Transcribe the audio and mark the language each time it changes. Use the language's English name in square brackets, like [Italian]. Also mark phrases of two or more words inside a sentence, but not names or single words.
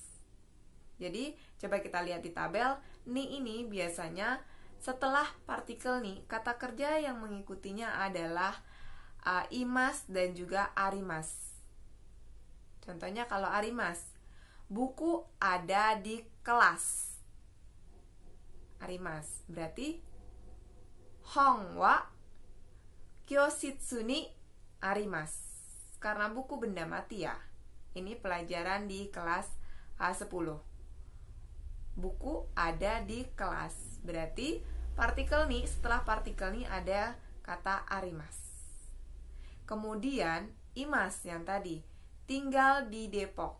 [Indonesian] Jadi coba kita lihat di tabel. Ni ini biasanya setelah partikel ni, kata kerja yang mengikutinya adalah imas dan juga arimas. Contohnya kalau arimas, buku ada di kelas. [Japanese] Arimas berarti 本は教室にあります. [Indonesian] Karena buku benda mati ya. Ini pelajaran di kelas 10. Buku ada di kelas. Berarti partikel ni, setelah partikel ni ada kata arimas. Kemudian imas yang tadi, tinggal di Depok.